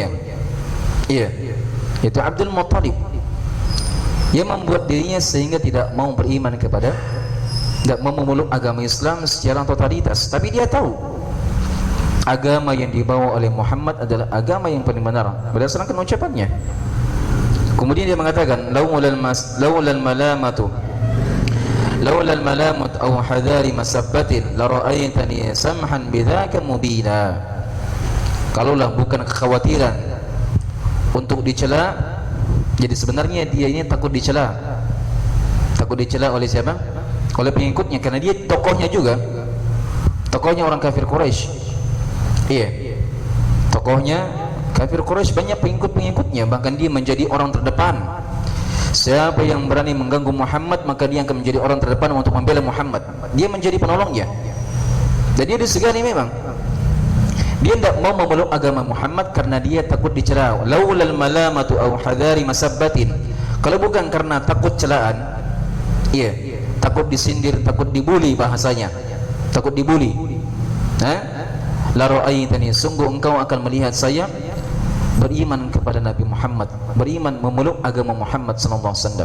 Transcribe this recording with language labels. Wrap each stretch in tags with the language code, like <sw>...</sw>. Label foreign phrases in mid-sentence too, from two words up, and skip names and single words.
<id>Iya, itu Abdul Muttalib yang membuat dirinya sehingga tidak mau beriman kepada, tidak mau memeluk agama Islam secara totalitas. Tapi dia tahu agama yang dibawa oleh Muhammad adalah agama yang paling benar berdasarkan ucapannya. Kemudian dia mengatakan,</id> <ar>لولا الملامة أو حذار مسبة لرأيتني سمحا بذاك مبينا.</ar> <id>Kalaulah bukan kekhawatiran untuk dicela, jadi sebenarnya dia ini takut dicela oleh siapa? Oleh pengikutnya, karena dia tokohnya orang kafir Quraisy. Iya, tokohnya kafir Quraisy, banyak pengikut-pengikutnya, bahkan dia menjadi orang terdepan. Siapa yang berani mengganggu Muhammad, maka dia akan menjadi orang terdepan untuk membela Muhammad. Dia menjadi penolongnya. Dan dia disegani memang. Dia tidak mau memeluk agama Muhammad karena dia takut dicela.</id> <ar>لولا الملامة أو حذار مسبة.</ar> <id>Kalau bukan karena takut celaan, iya, takut disindir, takut dibuli bahasanya. Takut dibuli.</id> <ar>لرأيتني,</ar> <id>sungguh engkau akan melihat saya beriman kepada Nabi Muhammad, beriman memeluk agama Muhammad</id> <ar>صلى الله عليه وسلم.</ar>